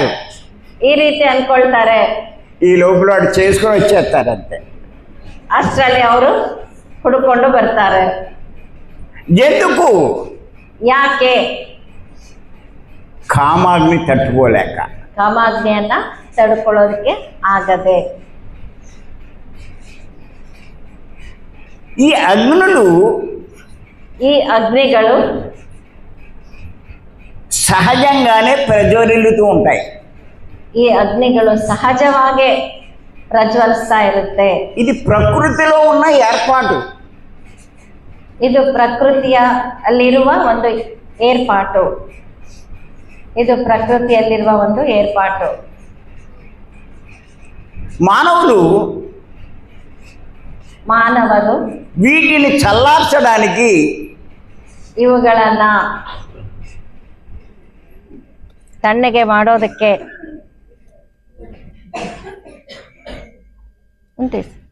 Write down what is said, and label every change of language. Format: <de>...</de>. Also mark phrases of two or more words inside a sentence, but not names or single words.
<kn>ಈ ರೀತಿ ಅನ್ಕೊಳ್ತಾರೆ.</kn> <te>ఈ లోపల వాడు చేసుకొని వచ్చేస్తారు అంతే.</te> <kn>ಅಷ್ಟರಲ್ಲಿ ಅವರು ಹುಡುಕೊಂಡು ಬರ್ತಾರೆ.</kn> <te>ఎందుకు?</te> <kn>ಯಾಕೆ?</kn> <te>కామాగ్ని తట్టుకోలేక.</te> <kn>ಕಾಮಾಗ್ನಿಯನ್ನ ತಡ್ಕೊಳ್ಳೋದಕ್ಕೆ ಆಗದೆ.</kn> <te>ఈ అగ్నులు</te> <kn>ಈ ಅಗ್ನಿಗಳು</kn> <te>సహజంగానే ప్రజ్వరిల్లుతూ ఉంటాయి.</te> <kn>ಈ ಅಗ್ನಿಗಳು ಸಹಜವಾಗೇ ಪ್ರಜ್ವಲಿಸ್ತಾ ಇರುತ್ತೆ.</kn> <te>ఇది ప్రకృతిలో ఉన్న ఏర్పాటు.</te> <kn>ಇದು ಪ್ರಕೃತಿಯಲ್ಲಿರುವ ಒಂದು ಏರ್ಪಾಟು. ಇದು ಪ್ರಕೃತಿಯಲ್ಲಿರುವ ಒಂದು ಏರ್ಪಾಟು.</kn> <te>మానవులు</te> <kn>ಮಾನವರು</kn> <te>వీటిని చల్లార్చడానికి</te> <kn>ಇವುಗಳನ್ನ ತಣ್ಣಗೆ ಮಾಡೋದಕ್ಕೆ ಉಂಟು.</kn>